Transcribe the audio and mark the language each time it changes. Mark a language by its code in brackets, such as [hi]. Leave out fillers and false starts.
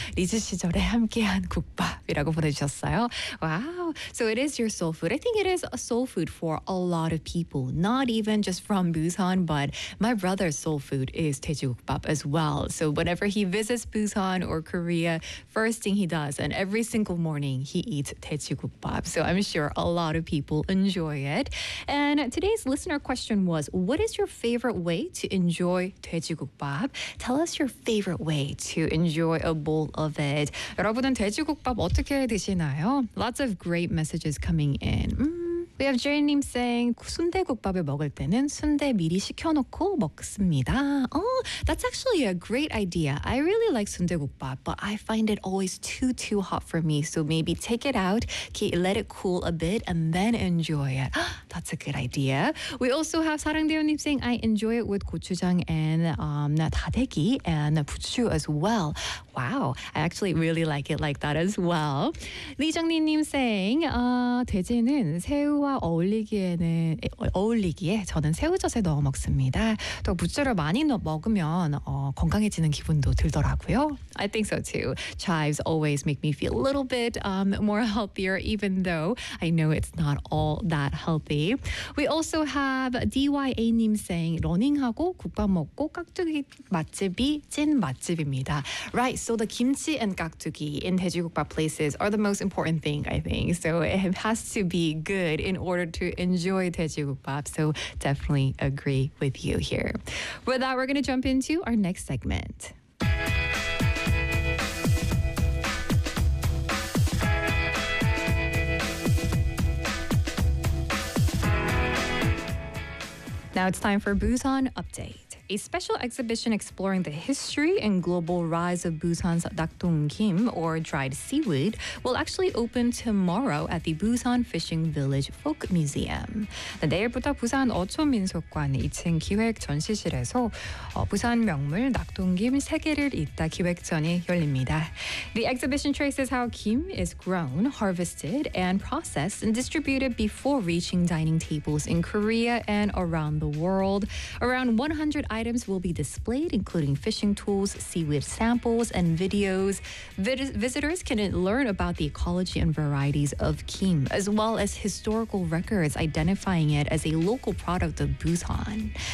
[ko] 리즈 시절에 함께한 국밥이라고 보내주셨어요. [en] Wow. So it is your soul food. I think it is a soul food for a lot of people, not even just from Busan, but my brother's soul food is Daejigukbap as well. So whenever he visits Busan or Korea, first thing he does, and every single morning, he eats Daejigukbap. So I'm sure a lot of people enjoy it. And today's listener question was, what is your favorite way to enjoy Daejigukbap? Tell us your favorite way to enjoy a bowl of it. [ko] 여러분은 돼지국밥 어떻게 드시나요? [en] Lots of great messages coming in. We have Jerry-nim saying, [ko] 순대국밥을 먹을 때는 순대 미리 시켜놓고 먹습니다. [en] Oh, that's actually a great idea. I really like 순대국밥, but I find it always too hot for me. So maybe take it out, let it cool a bit, and then enjoy it. That's a good idea. We also have 사랑대원님 saying, I enjoy it with 고추장 and 다대기 and 부추 as well. Wow, I actually really like it like that as well. [ko] 리정리님 saying, 돼지는 새우 와 어울리기에는 어울리기에 저는 새우젓에 넣어 먹습니다. 또 부추를 많이 먹으면 건강해지는 기분도 들더라고요. [en] I think so too. Chives always make me feel a little bit more healthier, even though I know it's not all that healthy. We also have DYA-nim saying, [ko] 러닝하고 국밥 먹고 깍두기 맛집이 찐 맛집입니다. [en] Right, so the kimchi and 깍두기 in 돼지국밥 places are the most important thing, I think. So it has to be good in order to enjoy 돼지국밥. So definitely agree with you here. With that, we're going to jump into our next segment. Now it's time for Busan Update. A special exhibition exploring the history and global rise of Busan's Dakdong Kim, or dried seaweed, will actually open tomorrow at the Busan Fishing Village Folk Museum. [ko] 내일부터 부산 어촌민속관 2층 기획 전시실에서 부산 명물 낙동김 세계를 잇다 기획전이 열립니다. [en] The exhibition traces how kim is grown, harvested, and processed and distributed before reaching dining tables in Korea and around the world. Around 100 items will be displayed, including fishing tools, seaweed samples, and videos. Visitors can learn about the ecology and varieties of kim, as well as historical records identifying it as a local product of Busan.